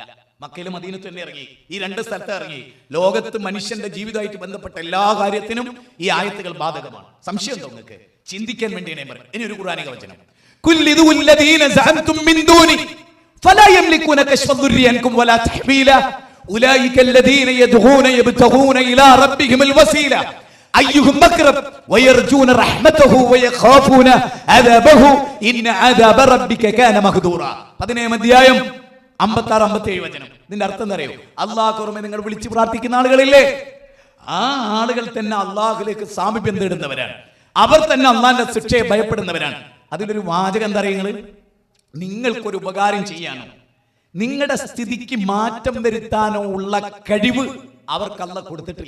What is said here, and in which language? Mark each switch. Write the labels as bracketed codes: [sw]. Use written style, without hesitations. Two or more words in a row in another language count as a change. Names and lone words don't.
[ml] മക്കയിലും മദീനത്ത് തന്നെ ഇറങ്ങി, ഈ 2 സ്ഥലത്ത് ഇറങ്ങി. ലോകത്ത് മനുഷ്യന്റെ ജീവിതമായിട്ട് ബന്ധപ്പെട്ട എല്ലാ കാര്യത്തിനും ഈ ആയത്തുകൾ ബാധകമാണ്. സംശയം ഉണ്ടോ നിങ്ങൾക്ക്? ചിന്തിക്കാൻ വേണ്ടിയാണ് ഞാൻ പറയുന്നത്. ഇനി ഒരു ഖുർആനിക വചനം, [ar] قل ادعوا الذين زعمتم من دونه فلا يملكون كشف الضر عنكم ولا تحويلا أولئك الذين يدعون يبتغون الى ربهم الوسيله ايهم اقرب ويرجون رحمته ويخافون عذابه ان عذاب ربك كان مهدورا. [ml] 17 അധ്യായം 56-57 വചനം. ഇതിന്റെ അർത്ഥം എന്താ അറിയോ? അല്ലാഹുവിനെ നിങ്ങൾ വിളിച്ച് പ്രാർത്ഥിക്കുന്ന ആളുകളില്ലേ, ആ ആളുകൾ തന്നെ അല്ലാഹുവിലേക്ക് സാമീപ്യം തേടുന്നവരാണ്. അവർ തന്നെ അല്ലാഹുവിന്റെ ശിക്ഷയെ ഭയപ്പെടുന്നവരാണ്. അതിലൊരു വാചകം എന്താ അറിയുന്നത്? നിങ്ങൾക്കൊരു ഉപകാരം ചെയ്യാനോ നിങ്ങളുടെ സ്ഥിതിക്ക് മാറ്റം വരുത്താനോ ഉള്ള കഴിവ് അവർക്ക് അല്ലാഹു കൊടുത്തിട്ടില്ല.